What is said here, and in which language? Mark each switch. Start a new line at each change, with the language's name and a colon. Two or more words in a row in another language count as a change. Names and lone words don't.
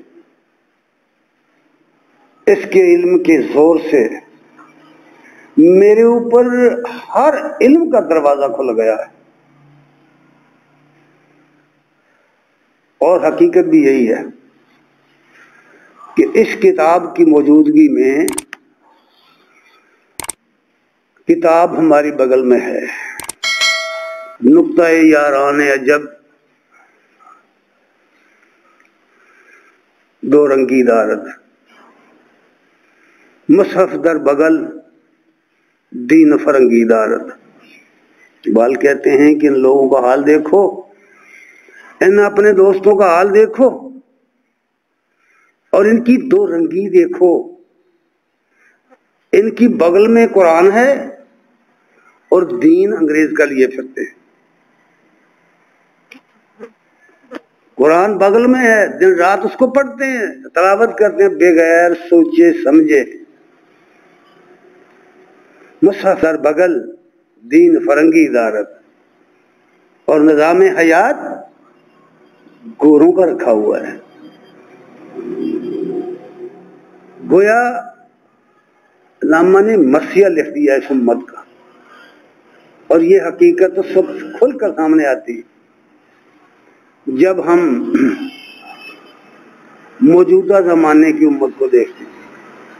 Urdu: اس کے علم کے زور سے میرے اوپر ہر علم کا دروازہ کھل گیا ہے، اور حقیقت بھی یہی ہے کہ اس کتاب کی موجودگی میں کتاب ہماری بغل میں ہے۔
Persian: نقطۂ یاران عجب دو رنگی دارد، مصحف در بغل دین فرنگی دارد۔
Urdu: اقبال کہتے ہیں کہ ان لوگوں کا حال دیکھو، ان اپنے دوستوں کا حال دیکھو، اور ان کی دو رنگی دیکھو۔ ان کی بغل میں قرآن ہے اور دین انگریز کا لیے پھرتے ہیں۔ قرآن بغل میں ہے، دن رات اس کو پڑھتے ہیں، تلاوت کرتے ہیں بغیر سوچے سمجھے۔
Persian: مصحف در بغل دین فرنگی دارت،
Urdu: اور نظام حیات گوروں کا رکھا ہوا ہے۔ گویا علامہ نے مرثیہ لکھ دیا اس امت کا، اور یہ حقیقت اس وقت کھل کر سامنے آتی جب ہم موجودہ زمانے کی امت کو دیکھتے ہیں۔